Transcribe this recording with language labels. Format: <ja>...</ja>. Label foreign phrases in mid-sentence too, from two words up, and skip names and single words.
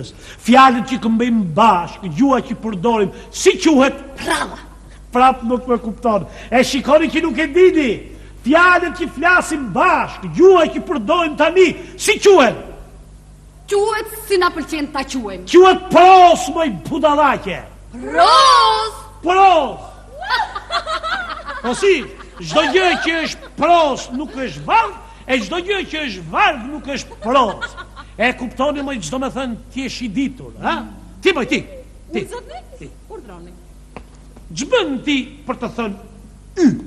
<sq>Fjalët që këmbejmë bashkë, gjua që përdorim, si quhet? Pralla. Prap nuk më kupton. E shikoni që nuk e dini. Fjalët që flasim bashkë, gjua që përdorim tani, si quhet? Quhet si na pëlqen ta quajmë. Quhet pros, moj budallaqe. Pros! Pros! Po si, çdo gjë që është pros nuk është varg, e çdo gjë që është varg nuk është pros. E kuptoni më çdo më thënë ti je I ditur, ha? Ti. Unë zotni? Urdhroni. Ç'bën ti për të thënë y?</sq>